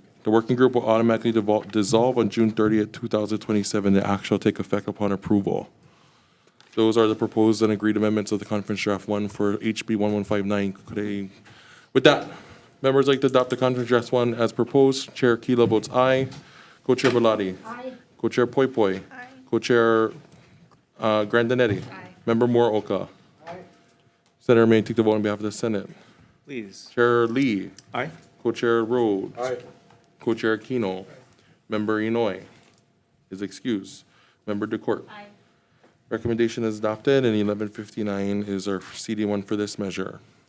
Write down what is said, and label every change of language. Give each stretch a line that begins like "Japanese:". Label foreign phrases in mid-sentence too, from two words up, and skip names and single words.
English: The working group will automatically dissolve on June 30th, 2027. The act shall take effect upon approval. Those are the proposed and agreed amendments of the conference draft 1 for HB 1159. With that, members like to adopt the conference draft 1 as proposed. Chair Kila votes aye. Co-Chair Belatti. Aye. Co-Chair Poipoi. Aye. Co-Chair Grandinetti. Aye. Member Moore Oka. Senator May take the vote on behalf of the Senate. Please. Chair Lee. Aye. Co-Chair Rhodes. Co-Chair Aquino. Member Inouye is excused. Member DeCourt. Aye. Recommendation is adopted, and 1159 is our CD1 for this measure.